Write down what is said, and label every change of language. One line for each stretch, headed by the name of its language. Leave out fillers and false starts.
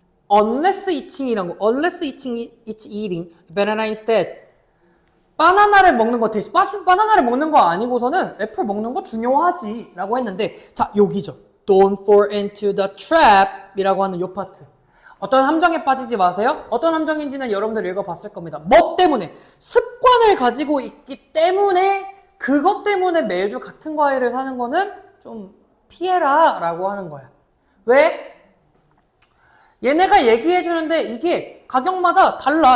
English: unless eating
Korean: 이란 거,
English: unless it's eating banana instead.
Korean: 바나나를 먹는 거 대신, 바나나를 먹는 거 아니고서는 애플 먹는 거 중요하지 라고 했는데, 자, 여기죠.
English: Don't fall into the trap
Korean: 이라고 하는 요 파트. 어떤 함정에 빠지지 마세요. 어떤 함정인지는 여러분들 읽어봤을 겁니다. 뭐 때문에? 습관을 가지고 있기 때문에 그것 때문에 매주 같은 과일을 사는 거는 좀 피해라 라고 하는 거야. 왜? 얘네가 얘기해주는데 이게 가격마다 달라.